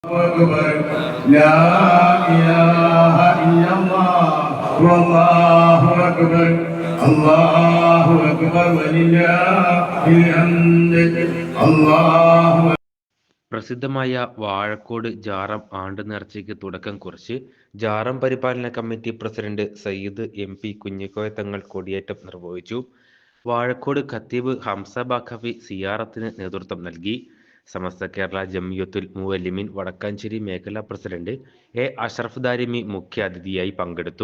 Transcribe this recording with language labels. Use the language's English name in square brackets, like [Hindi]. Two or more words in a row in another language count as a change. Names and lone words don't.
[Arabic] أكبر لا إله إلا الله والله أكبر الله أكبر ولله الحمد الله. [Malayalam] പ്രസിദ്ധമായ വാഴക്കോട് ജാറം ആണ്ട് നേർച്ചയ്ക്ക് തുടക്കം കുറിച്ച് ജാറം പരിപാലന കമ്മിറ്റി പ്രസിഡന്റ് സയ്യിദ് എം.പി. കുഞ്ഞിക്കോയ തങ്ങൾ കൊടിയേറ്റം നിർവഹിച്ചു. വാഴക്കോട് ഖത്തീബ് ഹംസ ബാഖവി സിയാറത്തിന് നേതൃത്വം നൽകി. സമസ്ത കേരള ജംഇയ്യത്തുൽ മുഅല്ലിമീൻ വടക്കാഞ്ചേരി മേഖലാ പ്രസിഡന്റ് എ അഷ്റഫ് ദാരിമി മുഖ്യാതിഥിയായി പങ്കെടുത്തു.